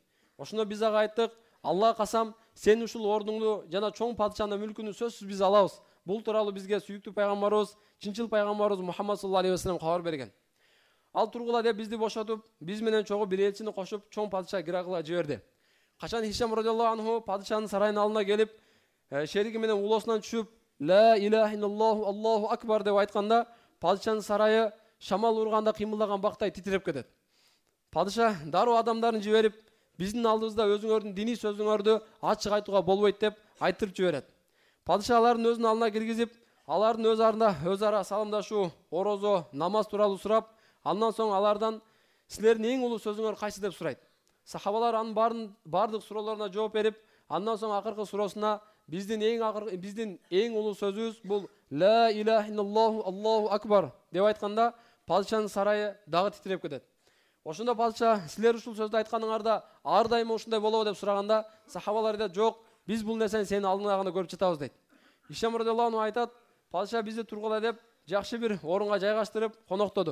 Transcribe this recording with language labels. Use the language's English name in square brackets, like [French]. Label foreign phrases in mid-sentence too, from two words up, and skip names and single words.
[Kyrgyz] Ошондо биз ага айттык: Аллага касам, сенин ушул ордуңду жана чоң падышанын мүлкүнү сөзсүз биз алабыз. Бул тууралуу бизге сүйүктүү пайгамбарыбыз, чынчыл пайгамбарыбыз Мухаммад [Arabic] صلى الله عليه وسلم [Kyrgyz] кабар берген. Ал тургула деп бизди бошотуп, биз менен чогуу бир элчини кошуп, чоң падыша Гераклга жиберди. Качан Хишам [Arabic] رضي الله عنه [Kyrgyz] падышанын сарайынын алдына келип, шериги менен улоосунан түшүп, [Arabic] لا إله إلا الله الله أكبر [Kyrgyz] деп айтканда, падышанын сарайы шамал урганда кыймылдаган бактай титиреп кетет. Падыша дароо адамдарын жиберип, биздин алдыбызда өзүңөрдүн диний сөзүңөрдү ачык айтууга болбойт деп айтырып жиберет. Падыша алардын өзүнүн алдына киргизип, алардын өз арында өзара саламдашуу, орозо, намаз тууралуу сурап, андан соң алардан: силердин эң улуу сөзүңөр кайсы деп сурайт. Сахабалар анын бардык суроолоруна жооп берип, андан соң акыркы суроосуна: биздин эң улуу сөзүбүз бул [Arabic] لا إله إلا الله الله أكبر [Kyrgyz] деп айтканда, падышанын сарайы дагы титиреп кетет. Ошондо падыша: силер ушул сөздү айтканыңарда ар дайыма ушундай болобу деп сураганда, сахабалар айтат: жок, биз бул нерсени сенин алдыңда гана көрүп жатабыз дейт. Хишам [Arabic] رضي الله عنه [Kyrgyz] айтат: падыша бизди тургула деп жакшы бир орунга жайгаштырып коноктоду.